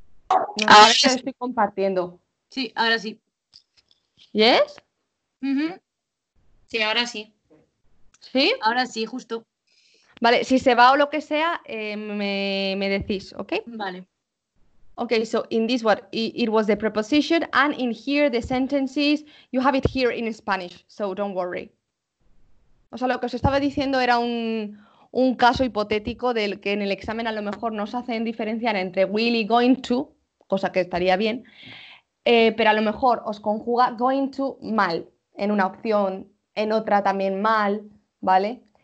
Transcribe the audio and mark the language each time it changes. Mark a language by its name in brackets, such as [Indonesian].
[Spanish] No, Ahora es que sí. estoy compartiendo. Sí, ahora sí. [English] ¿Yes? Ujú. [Spanish] Sí, ahora sí. ¿Sí? Ahora sí, justo. Vale, si se va o lo que sea, me decís, ¿ok? Vale. [English] Okay, so in this one, it was the preposition, and in here the sentences, you have it here in Spanish, so don't worry. [Spanish] O sea, lo que os estaba diciendo era un caso hipotético del que en el examen a lo mejor nos hacen diferenciar entre will y going to, cosa que estaría bien, pero a lo mejor os conjuga going to mal en una opción, en otra también mal, ¿vale?